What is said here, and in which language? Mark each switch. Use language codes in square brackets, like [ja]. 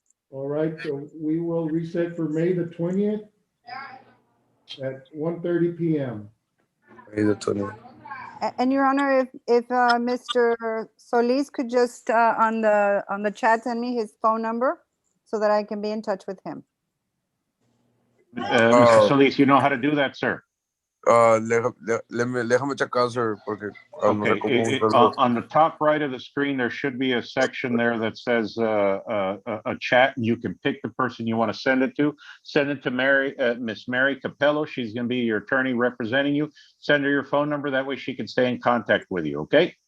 [en] All right, so we will reset for May the 20th at 1:30 p.m. May the 20th. And Your Honor, if Mr. Solis could just on the chat send me his phone number so that I can be in touch with him. Mr. Solis, you know how to do that, sir? [es] Déjame checar, sir, porque no sé cómo [en] Okay. [es] usarlo. [en] On the top right of the screen, there should be a section there that says a chat. You can pick the person you want to send it to. Send it to Miss Mary Capello. She's going to be your attorney representing you. Send her your phone number. That way she can stay in contact with you, okay?